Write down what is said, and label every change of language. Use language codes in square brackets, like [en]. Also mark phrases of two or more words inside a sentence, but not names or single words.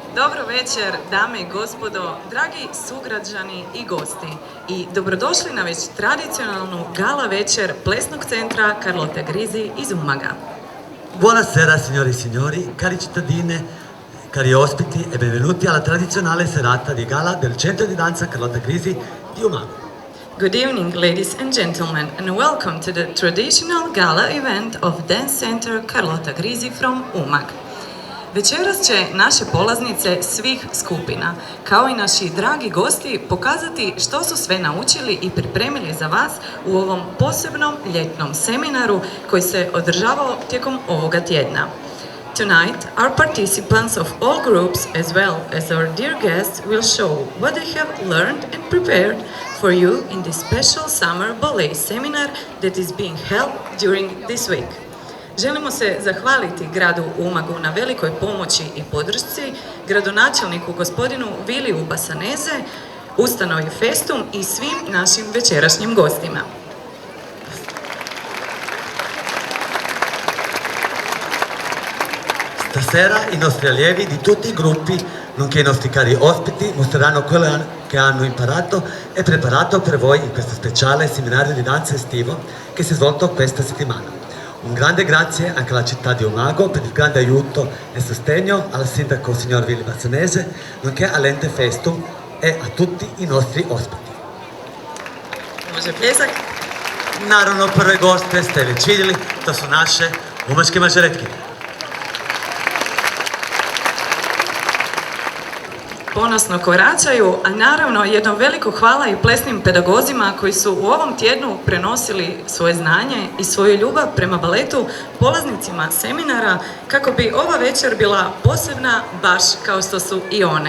[hr] Dobro večer, dame i gospodo, dragi sugrađani i gosti. I dobrodošli na već tradicionalnu gala večer Plesnog centra Carlotta Grisi iz Umaga. [it] Buonasera signori e signori, cari cittadine, cari ospiti e benvenuti alla tradizionale serata di gala del centro di danza Carlotta Grisi di Umago. [en] Good evening, ladies and gentlemen, and welcome to the traditional gala event of Dance Center Carlotta Grisi from Umag. [hr] Večeras će naše polaznice svih skupina, kao i naši dragi gosti, pokazati što su sve naučili i pripremili za vas u ovom posebnom ljetnom seminaru koji se održavao tijekom ovoga tjedna. [en] Tonight, our participants of all groups, as well as our dear guests, will show what they have learned and prepared for you in this special summer ballet seminar that is being held during this week. [hr] Želimo se zahvaliti gradu Umagu na velikoj pomoći i podršci, gradonačelniku gospodinu Viliju Basaneze, ustanovi Festum i svim našim večerašnjim gostima. [it] Stasera i nostri allievi di tutti i gruppi, nonché i nostri cari ospiti, mostreranno quello che hanno imparato e preparato per voi in questo speciale seminario di danza estivo che si è svolto questa settimana. Un grande grazie anche alla città di Umago per il grande aiuto e sostegno al sindaco signor Vili Basanese, nonché all'ente Festum e a tutti i nostri ospiti. [hr] Može pljesak? Naravno, prve goste ste već vidjeli, to su naše umaške mažoretkinje. Ponosno koračaju, a naravno jedno veliko hvala i plesnim pedagozima koji su u ovom tjednu prenosili svoje znanje i svoju ljubav prema baletu polaznicima seminara kako bi ova večer bila posebna baš kao što su i one.